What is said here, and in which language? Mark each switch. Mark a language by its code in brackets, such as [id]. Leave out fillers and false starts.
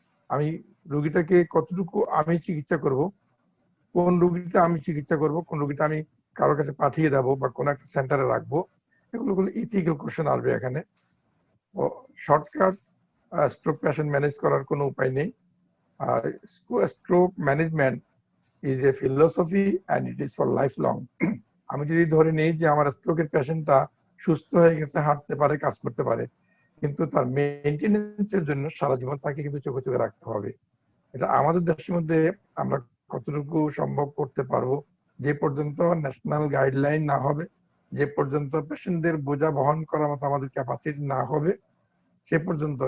[bn] আমি রোগীটাকে কতটুকু আমি চিকিৎসা করব, কোন রোগীটা আমি চিকিৎসা করব, কোন রোগীটা আমি কারোর কাছে পাঠিয়ে দেবো বা কোনো একটা সেন্টারে রাখবো, এগুলো ইথিক্যাল কোশ্চেন আসবে এখানে। শর্টকাট স্ট্রোক পেশেন্ট ম্যানেজ করার কোনো উপায় নেই। আর stroke management [en] is a philosophy and it is for lifelong. [bn] আমি যদি ধরে নেই যে আমার স্ট্রোকের পেশেন্টটা সুস্থ হয়ে গেছে, হাঁটতে পারে, কাজ করতে পারে, কিন্তু তার মেইনটেনেন্সের জন্য সারা জীবন তাকে কিন্তু চোখে চোখে রাখতে হবে। এটা আমাদের দেশের মধ্যে আমরা কতটুকু সম্ভব করতে পারবো, যে পর্যন্ত ন্যাশনাল গাইডলাইন না হবে, যে পর্যন্ত পেশেন্টদের বোঝা বহন করার মতো আমাদের ক্যাপাসিটি না হবে, সে পর্যন্ত।